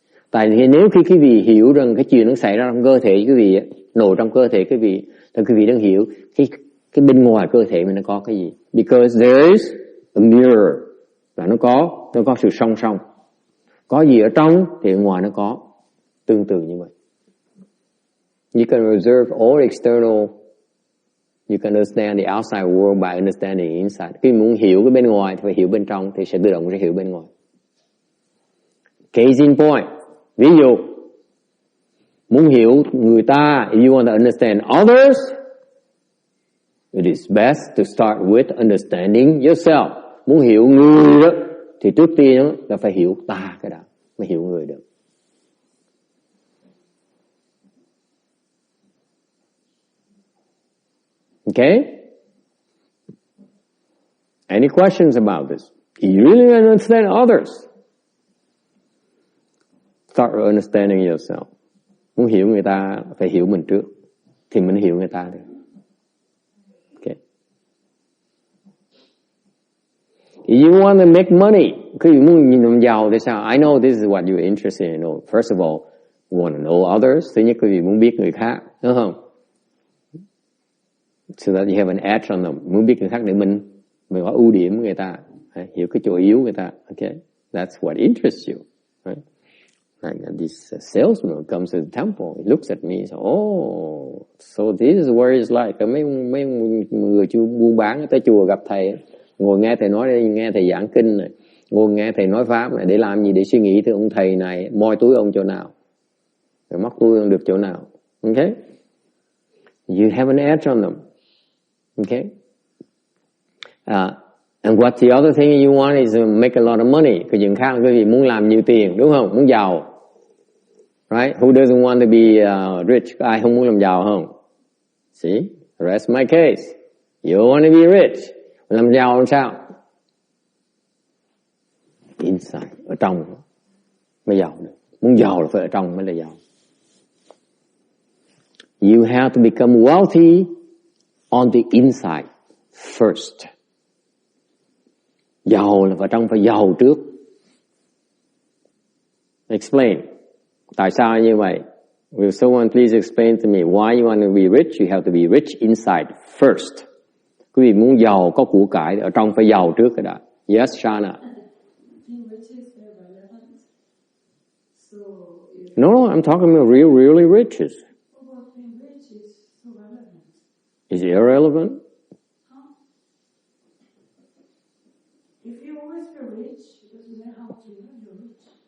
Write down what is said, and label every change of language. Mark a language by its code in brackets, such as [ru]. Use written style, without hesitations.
[vi] Tại vì nếu khi quý vị hiểu rằng cái chuyện nó xảy ra trong cơ thể quý vị, nổi trong cơ thể quý vị, thì quý vị đang hiểu cái bên ngoài cơ thể mình nó có cái gì. [en] Because there is a mirror, [vi] là nó có sự song song. Có gì ở trong thì ở ngoài nó có, tương tự như vậy. [en] You can observe all external. You can understand the outside world by understanding the inside. [vi] Khi muốn hiểu cái bên ngoài thì phải hiểu bên trong, thì sẽ tự động sẽ hiểu bên ngoài. [en] Case in point. [vi] Ví dụ, muốn hiểu người ta, [en] if you want to understand others, it is best to start with understanding yourself. [vi] Muốn hiểu người đó, thì trước tiên là phải hiểu ta cái đã, mới hiểu người được. Okay? [en] Any questions about this? You really understand others. Start understanding yourself. [vi] Muốn hiểu người ta, phải hiểu mình trước, thì mình hiểu người ta được. Okay. [en] If you want to make money, [vi] khi muốn làm giàu thì sao? [en] I know this is what you're interested in. First of all, you want to know others. [vi] Thứ nhất, quý vị muốn biết người khác, đúng không? [en] So that you have an edge on them. [vi] Muốn biết người khác để mình có ưu điểm của người ta, hiểu cái chỗ yếu của người ta. [en] Okay, that's what interests you, right? Like this salesman comes to the temple, he looks at me, so so this is where it's like. [vi] Mấy người buôn bán tới chùa gặp thầy, ngồi nghe thầy nói, nghe thầy giảng kinh này, ngồi nghe thầy nói pháp này, để làm gì? Để suy nghĩ tới ông thầy này moi túi ông chỗ nào, rồi móc túi ông được chỗ nào. [en] Okay, you have an edge on them. Okay, and what's the other thing you want is to make a lot of money. [vi] Cái chuyện khác là quý vị muốn làm nhiều tiền, đúng không? Muốn giàu, right? [en] Who doesn't want to be rich? [vi] Ai không muốn làm giàu không? [en] See, that's my case. You want to be rich. [vi] Làm giàu làm sao? Inside, ở trong mới giàu được. Muốn giàu là phải ở trong mới là giàu. [en] You have to become wealthy on the inside first. [vi] Giàu là vào trong, phải giàu trước. Explain. Tại sao như vậy? [en] Will someone please explain to me why you want to be rich? You have to be rich inside first. [vi] Quý vị muốn giàu có của cải ở trong phải giàu trước cái đã. [en] Yes, Shana. Being rich is very relevant. So if No, I'm talking about really riches. being rich is so relevant. Is it irrelevant? Huh? If you always feel rich, it doesn't matter how much you know you're rich.